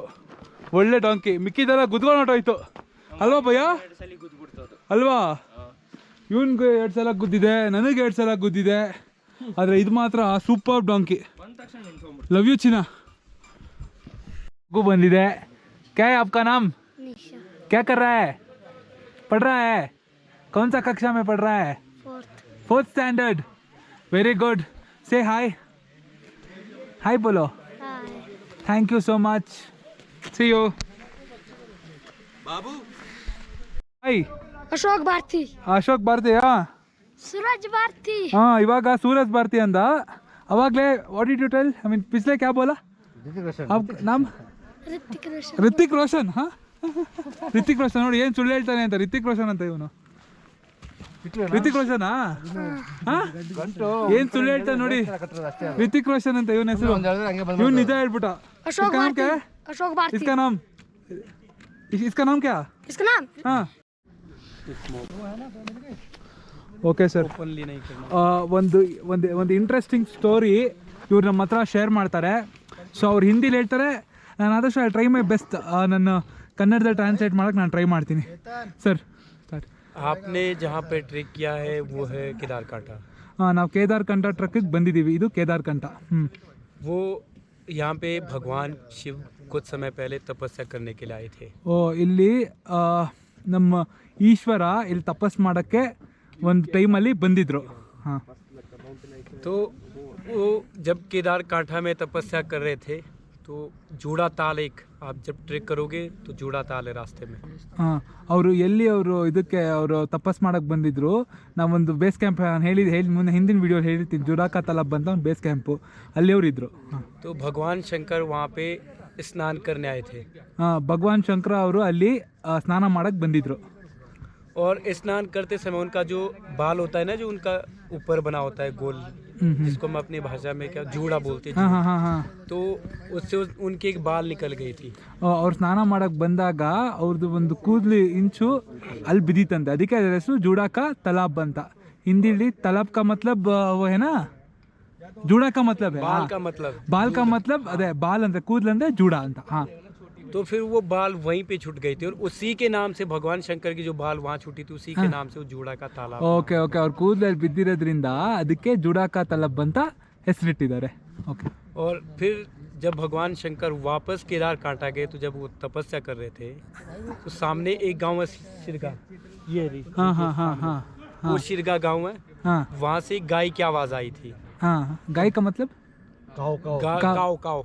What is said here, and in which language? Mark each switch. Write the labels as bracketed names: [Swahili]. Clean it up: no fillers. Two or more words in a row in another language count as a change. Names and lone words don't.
[Kannada] ಒಳ್ಳೆ ಡಾಂಕಿ. ಮಿಕ್ಕಿದೆಲ್ಲ ಗುದ್ಕೊಂಡು ಹೊಟ್ಟೋಯ್ತು ಅಲ್ವಾ ಭಯ್ಯ? ಅಲ್ವಾ? ಇವನ್ಗೆ 2 ಸಲ ಗುದ್ದಿದೆ, ನನಗೆ 2 ಸಲ ಗುದ್ದಿದೆ. ಆದರೆ ಇದು ಮಾತ್ರ [English] super donkey. love you [Kannada] ಚಿನ್ನ. ಬಂದಿದೆ. [Hindi] क्या है आपका नाम? क्या कर रहा है? पढ़ रहा है? कौन सा कक्षा में पढ़ रहा है? [English] 4th standard. Very good. Say hi बोलो. Thank you so much. See you babu. हाय [Kannada] ಅಶೋಕ್ ಭಾರತಿ. सूरज भारती. हाँ, ಇವಾಗ ಸೂರಜ್ ಭಾರತಿ ಅಂದ. [English] अवागले What did you tell? I mean [Hindi] पिछले क्या बोला? अब नाम [English] ऋतिक रोशन. [Hindi] हाँ, ऋतिक रोशन. [Kannada] ನೋಡಿ ಏನು ಸುಳ್ಳು ಹೇಳ್ತಾನೆ ಅಂತ. ऋतिक रोशन ಅಂತ ಇವನು. ऋतिक रोशन. ಏನು ಸುಳ್ಳು ಹೇಳ್ತಾನೆ ನೋಡಿ. ऋतिक रोशन ಅಂತ ಇವನ ಹೆಸರು. ಇವನು ನಿಜ ಹೇಳ್ಬಿಟ್ಟ. [Hindi] अशोक भारती. अशोक भारती. इसका नाम क्या? इसका नाम हाँ, [English] OK sir. [Hindi] ओपनली नहीं करना। [Kannada] ಒಂದು [English] interesting story [Kannada] ಇವ್ರು ನಮ್ಮ ಹತ್ರ ಶೇರ್ ಮಾಡ್ತಾರೆ. ಸೊ ಅವ್ರು ಹಿಂದಿಲಿ ಹೇಳ್ತಾರೆ, ನಾನು ಆದಷ್ಟು [English] try my best. [Kannada] ನನ್ನ ಕನ್ನಡದಲ್ಲಿ ಟ್ರಾನ್ಸ್ಲೇಟ್ ಮಾಡೋಕ್ಕೆ ನಾನು ಟ್ರೈ ಮಾಡ್ತೀನಿ. ಸರ್ [Hindi] आपने जहाँ पे ट्रेक किया है वो है केदारकांठा। [Kannada] ಹಾಂ, ನಾವು ಕೇದಾರ್ಕಂಠ ಟ್ರಕ್ಕಿಗೆ ಬಂದಿದ್ದೀವಿ. ಇದು ಕೇದಾರ್ಕಂಠ. [Hindi] वो यहाँ पे भगवान शिव कुछ समय पहले तपस्या करने के लिए आए थे। [Kannada] ಇಲ್ಲಿ ನಮ್ಮ ಈಶ್ವರ ಇಲ್ಲಿ ತಪಸ್ ಮಾಡೋಕ್ಕೆ ಒಂದು ಟೈಮಲ್ಲಿ ಬಂದಿದ್ರು. ಹಾಂ, [Hindi] तो वो जब केदारकांठा में तपस्या कर रहे थे तो जूड़ा ताल, एक आप जब ट्रेक करोगे तो जूड़ा ताल है रास्ते में। [Kannada] ಹಾಂ, ಅವರು ಇದಕ್ಕೆ ಅವರು ತಪಸ್ ಮಾಡೋಕ್ಕೆ ಬಂದಿದ್ರು. ನಾವೊಂದು [English] base camp [Kannada] ಹೇಳಿ ಮುಂದೆ ಹಿಂದಿನ ವಿಡಿಯೋ ಹೇಳಿರ್ತೀನಿ, ಜುರಾಕ ತಲಬ್ ಅಂತ ಒಂದು [English] base camp, [Kannada] ಅಲ್ಲಿ ಅವರು ಇದ್ರು. [Hindi] तो भगवान शंकर वहाँ पे स्नान करने आए थे। [Kannada] ಹಾಂ, ಭಗವಾನ್ ಶಂಕರ ಅವರು ಅಲ್ಲಿ ಸ್ನಾನ ಮಾಡೋಕ್ಕೆ ಬಂದಿದ್ರು. [Hindi] और स्नान करते समय उनका जो बाल होता है ना, जो उनका ऊपर बना होता है गोल, जिसको हम अपनी भाषा में क्या जूड़ा बोलते हैं। [Kannada] ಹಾಂ ಹಾಂ ಹಾಂ ಹಾಂ. [Hindi] तो उससे उनके एक बाल निकल गई थी। [Kannada] ಅವ್ರು ಸ್ನಾನ ಮಾಡೋಕ್ಕೆ ಬಂದಾಗ ಅವ್ರದ್ದು ಒಂದು ಕೂದಲು ಇಂಚು ಅಲ್ಲಿ ಬಿದ್ದಿತ್ತಂತೆ. ಅದಕ್ಕೆ ಅದರ ಹೆಸರು ಜೂಡಾಕ ತಲಾಬ್ ಅಂತ. [Hindi] ಹಿಂದಿಲಿ तालाब का मतलब ಏನಾ, जूड़ा का मतलब बाल का मतलब बाल का मतलब [Kannada] ಅದೇ ಬಾಲ್ ಅಂದರೆ ಕೂದಲು ಅಂದರೆ ಜೂಡ ಅಂತ. ಹಾಂ, [Hindi] तो फिर वो बाल वहीं पे छूट गए थे और उसी के नाम से भगवान शंकर की जो बाल वहाँ छूटी थी उसी के नाम से वो जूड़ा का तालाब। [English] OK OK [Kannada] ಅವ್ರ ಕೂದಲಲ್ಲಿ ಬಿದ್ದಿರೋದ್ರಿಂದ ಅದಕ್ಕೆ ಜುಡಾಕ ತಲಬ್ ಅಂತ ಹೆಸರಿಟ್ಟಿದ್ದಾರೆ. ಓಕೆ. [Hindi] और फिर जब भगवान शंकर वापस केदार कांटा गए तो जब वो तपस्या कर रहे थे तो सामने एक गांव है शिरगा, ये रही हाँ हाँ हाँ हाँ वो शिरगा गांव है, हाँ वहाँ से गाय की आवाज आई थी। हाँ गाय का मतलब काव काव